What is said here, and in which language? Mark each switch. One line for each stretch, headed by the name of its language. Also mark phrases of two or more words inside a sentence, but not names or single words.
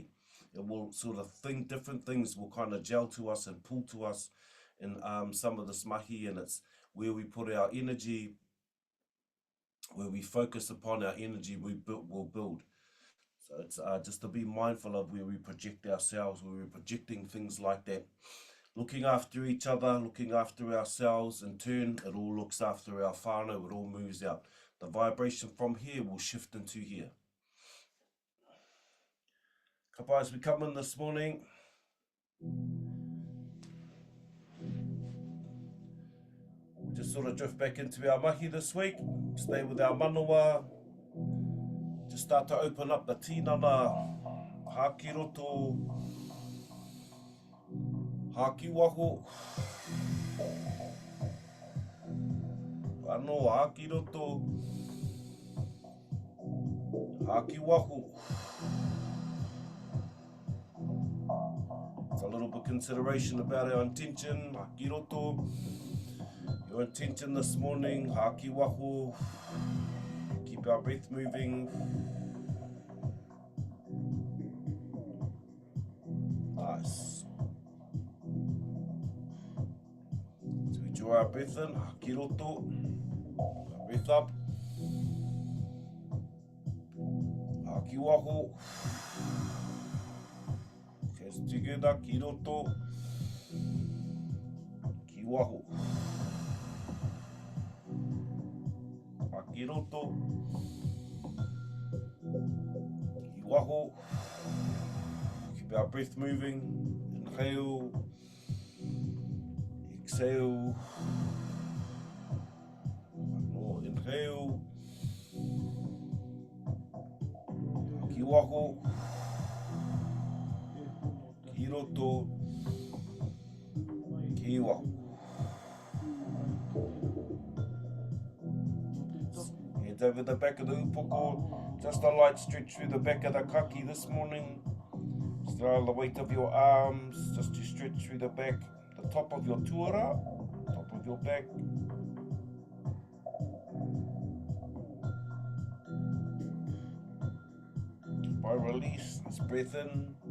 English: It will sort of think different things will kind of gel to us and pull to us in some of this mahi, and it's where we put our energy, where we focus upon our energy, we'll build. So it's just to be mindful of where we project ourselves, where we're projecting things like that. Looking after each other, looking after ourselves, in turn, it all looks after our whānau, it all moves out. The vibration from here will shift into here.
Māori: Ka pai,
English: as we come in this morning, we'll just sort of drift back into our mahi this week, stay with our manawa, just start to open up the tinana,
Māori: haki roto, haki waho, ano haki roto, haki waho.
English: It's a little bit consideration about our intention,
Māori: haki roto,
English: your intention this morning,
Māori: haki waho,
English: keep our breath moving. Nice. So we draw our breath in,
Māori: haki roto,
English: breath up,
Māori: haki waho,
English: hands together,
Māori: ki roto, ki waho, haki roto, ki waho.
English: Keep our breath moving, inhale, exhale, no, inhale,
Māori: ki waho, ki roto, ki waho.
English: Hands over the back of the upoko. Just a light stretch through the back of the kaki this morning. Just allow the weight of your arms just to stretch through the back, the top of your tuara, top of your back. By release, let's breath in.